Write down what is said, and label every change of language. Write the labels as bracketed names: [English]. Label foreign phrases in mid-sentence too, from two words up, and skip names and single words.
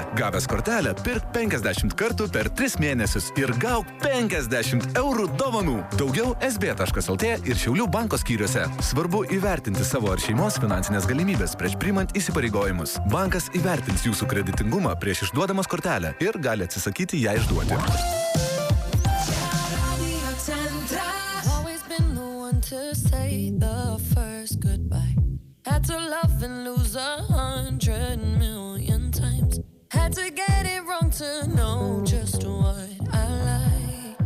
[Lithuanian] Gavęs kortelę, pirk 50 kartų per 3 mėnesius ir gauk 50 € dovanų. Daugiau sb.lt ir Šiaulių banko skyriuose. Svarbu įvertinti savo ar šeimos finansinės galimybės prieš priimant įsipareigojimus. Bankas įvertins jūsų kreditingumą prieš išduodamas kortelę ir gali atsisakyti ją išduoti. [English] To say the first goodbye. Had to love and lose 100 million times. Had to get it wrong to know just what I like.